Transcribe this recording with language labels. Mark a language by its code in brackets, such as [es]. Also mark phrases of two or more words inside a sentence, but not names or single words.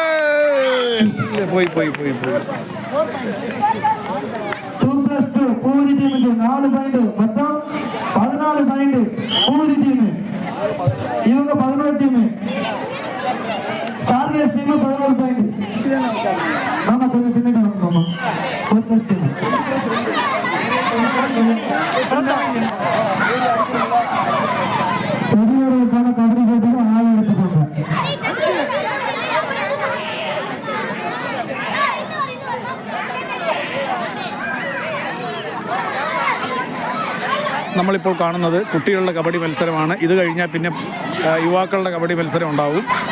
[ml] പോയി [ta] டீமுக்கு 4 பாயிண்ட், மொத்தம் 14 பாயிண்ட். பூரி டீம் இவங்க 11 டீம். டார்கெட் டீம் 11 பாயிண்ட். மாமா கொஞ்சம் பின்னாடி வாங்க மாமா. ஃபோக்கஸ் டீம் பெரியவர்களுக்கான கபடி போட்டியில் ஆள் எடுத்துக்கோங்க. [ml] നമ്മളിപ്പോൾ കാണുന്നത് കുട്ടികളുടെ കബഡി മത്സരമാണ്. ഇത് കഴിഞ്ഞാൽ പിന്നെ യുവാക്കളുടെ കബഡി മത്സരം ഉണ്ടാവും.